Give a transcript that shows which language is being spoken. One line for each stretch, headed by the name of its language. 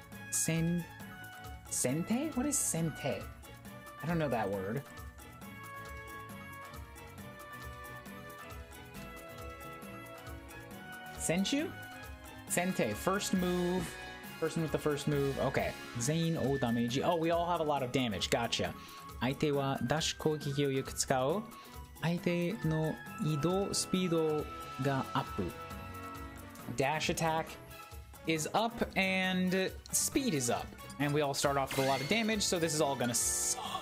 English: Sente? What is sente? I don't know that word. Senchu? Sente, first move. Person with the first move. Okay. Zain o damage. Oh, we all have a lot of damage. Gotcha.
Japanese: 相手はダッシュ攻撃をよく使う。相手の移動スピードがアップ。
English: Dash attack is up and speed is up. And we all start off with a lot of damage, so this is all gonna suck.